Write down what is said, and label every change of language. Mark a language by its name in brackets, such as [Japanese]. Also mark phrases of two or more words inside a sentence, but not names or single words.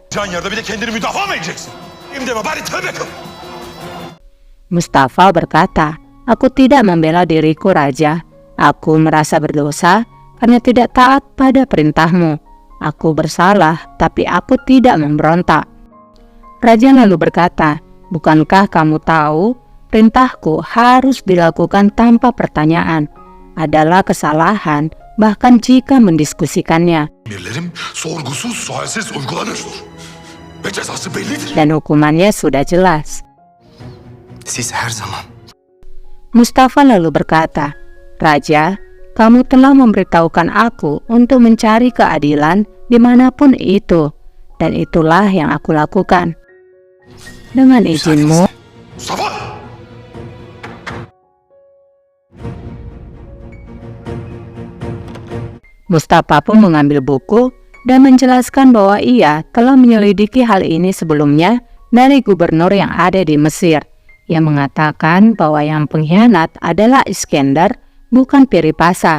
[Turkish] Can yerde bir de kendini müdafaa mı edeceksin? Benim deme bari tövbe kıl. [Indonesian] Mustafa berkata, aku tidak membela diriku, raja. Aku merasa berdosa karena tidak taat pada perintahmu. Aku bersalah, tapi aku tidak memberontak. Raja lalu berkata, bukankah kamu tahu perintahku harus dilakukan tanpa pertanyaan? Adalah kesalahan bahkan jika mendiskusikannya. [Turkish] Emirlerim sorgusuz sualsiz uygulanır. Ve cezası bellidir. [Indonesian] Dan hukumannya sudah jelas. [Turkish] Siz her zaman [Indonesian] Mustafa lalu berkata, Raja, kamu telah memberitahukan aku untuk mencari keadilan dimanapun itu, dan itulah yang aku lakukan. Dengan izinmu, Mustafa! Mustafa pun mengambil buku dan menjelaskan bahwa ia telah menyelidiki hal ini sebelumnya dari gubernur yang ada di Mesir, yang mengatakan bahwa yang pengkhianat adalah Iskandar, bukan Piripasa.